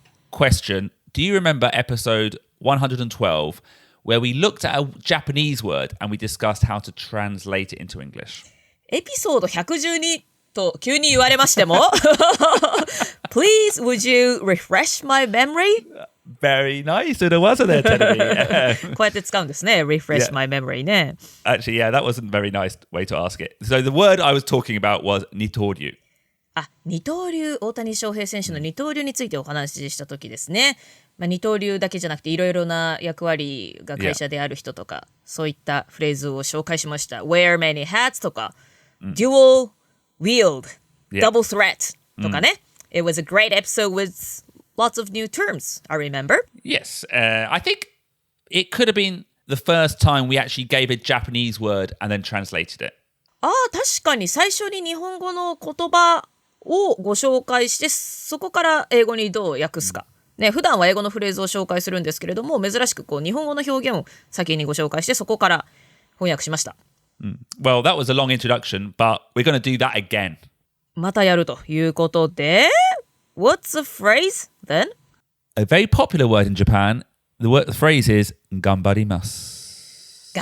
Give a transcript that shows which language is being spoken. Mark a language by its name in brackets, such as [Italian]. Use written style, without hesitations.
[English] Question, do you remember episode 112, where we looked at a Japanese word and we discussed how to translate it into English? [Japanese] エピソード112と急に言われましても [English] Please, would you refresh my memory? Very nice, it wasn't it, Tenemi? [Japanese] こうやって使うんですね, [English] refresh my memory [Japanese] ね。 [English] Actually, yeah, that wasn't a very nice way to ask it. So the word I was talking about was 二刀流。 [Japanese] 二刀流、大谷翔平選手の二刀流についてお話しした時ですね。二刀流だけじゃなくていろいろな役割が会社である人とか、そういったフレーズを紹介しました。 [English] Wear many hats とか、dual wield, double threat とかね。 It was a great episode with lots of new terms, I remember. Yes, I think it could have been the first time we actually gave a Japanese word and then translated it. [Japanese] 確かに最初に日本語の言葉をご紹介して、そこから英語にどう訳すか。ね、普段は英語のフレーズを紹介するんですけれども、珍しく日本語の表現を先にご紹介して、そこから翻訳しました。 [English] Well, that was a long introduction, but we're going to do that again. [Japanese] またやるということで、 [English] What's the phrase then? A very popular word in Japan. The phrase is 頑張ります。